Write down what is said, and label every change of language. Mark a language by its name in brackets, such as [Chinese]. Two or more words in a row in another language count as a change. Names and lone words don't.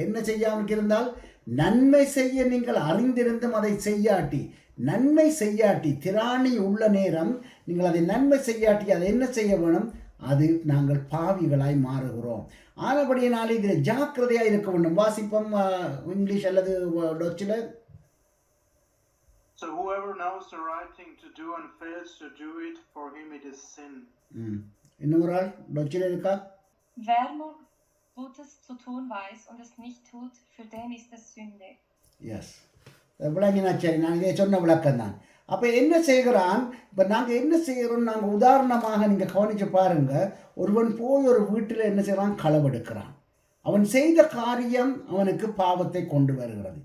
[Tamil] என்ன செய்யாமலுக்கு இருந்தால், நன்மை செய்ய நீங்கள் அறிந்திருந்தும் அதை செய்யாட்டி, நன்மை செய்யாட்டி, திராணி உள்ள நேரம் நீங்கள் அதை நன்மை செய்யாட்டி அதை என்ன செய்ய வேணும், அது நாங்கள் பாவிகளாய் மாறுகிறோம். ஆனபடியினாலே இதில் ஜாக்கிரதையாக இருக்க வேண்டும். வாசிப்போம் இங்கிலீஷ் அல்லது டச்சில். [English] So whoever knows the right thing to do and fails to do it, for him it is sin. [Tamil] இன்னொரு ஆள் டச்சில் இருக்கா? [German] Wer nur Gutes zu tun weiß und es nicht tut, für den ist es Sünde. [Tamil] எஸ், விளங்கினா சரி. நான் இதை சொன்ன விளக்கம் தான். அப்போ என்ன செய்கிறான், இப்போ நாங்கள் என்ன செய்கிறோம், நாங்கள் உதாரணமாக நீங்கள் கவனித்து பாருங்கள். ஒருவன் போய் ஒரு வீட்டில் என்ன செய்கிறான், களவெடுக்கிறான். அவன் செய்த காரியம் அவனுக்கு பாவத்தை கொண்டு வருகிறது.